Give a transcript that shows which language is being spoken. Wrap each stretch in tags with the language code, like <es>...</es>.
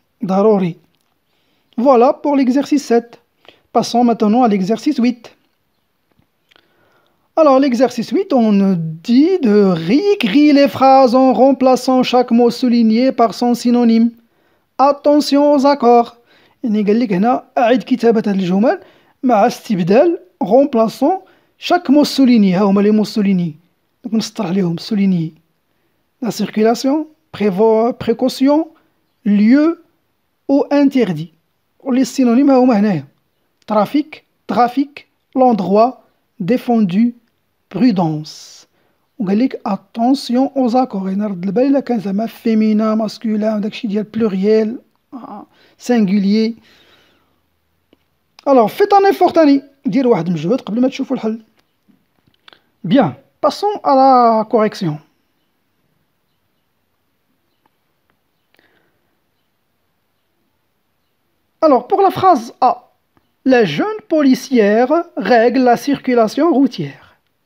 <ar>ضروري.</ar> <fr>Voilà pour l'exercice 7. Passons maintenant à l'exercice 8. Alors l'exercice 8, on nous dit de réécrire les phrases en remplaçant chaque mot souligné par son synonyme. Attention aux accords.</fr> <ar>يعني قال لك هنا أعد كتابة هذه الجمل مع استبدال</ar> <fr>remplaçant chaque mot souligné. ها هما les mots soulignés. donc</fr> <ar>نسطر عليهم</ar> <fr>souligné. La circulation, précaution, lieu ou interdit. les synonymes</fr> <ar>ها هما هنايا.</ar> <fr>trafic, l'endroit, défendu, prudence.</fr> <ar>وقال لك</ar> <fr>attention aux accords.</fr> <ar>يعني رد البال إلا كان زعما féminin, masculin داكشي ديال pluriel, singulier. Alors</ar> <fr>faites un effort</fr> <ar>تاني، دير واحد المجهود قبل ما تشوفوا الحل.</ar> <fr>Bien, passons à la correction. Alors pour la phrase A, la jeune policière règle la circulation routière.</fr>